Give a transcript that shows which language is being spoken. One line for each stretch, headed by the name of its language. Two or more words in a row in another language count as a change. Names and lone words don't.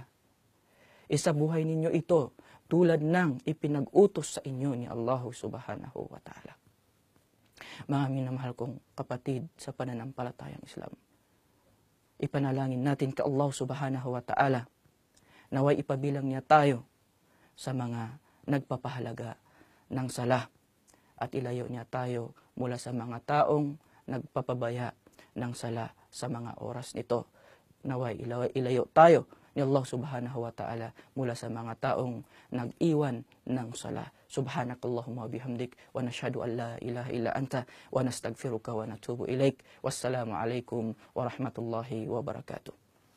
Filipino: Isabuhay ninyo ito tulad ng ipinag-utos sa inyo ni
Arabic: الله سبحانه وتعالى.
Filipino: Mga minamahal kong kapatid sa pananampalatayang Islam, ipanalangin natin ka
Arabic: الله سبحانه وتعالى,
Filipino: naway ipabilang niya tayo sa mga nagpapahalaga ng sala, at ilayo niya tayo mula sa mga taong nagpapabaya ng sala sa mga oras nito. Naway ilayo tayo ni
Arabic: الله سبحانه وتعالى
Filipino: mula sa mga taong nag-iwan ng sala.
Arabic: سبحانك اللهم وبحمدك ونشهد أن لا إله إلا أنت ونستغفرك ونتوب إليك. والسلام عليكم ورحمة الله وبركاته.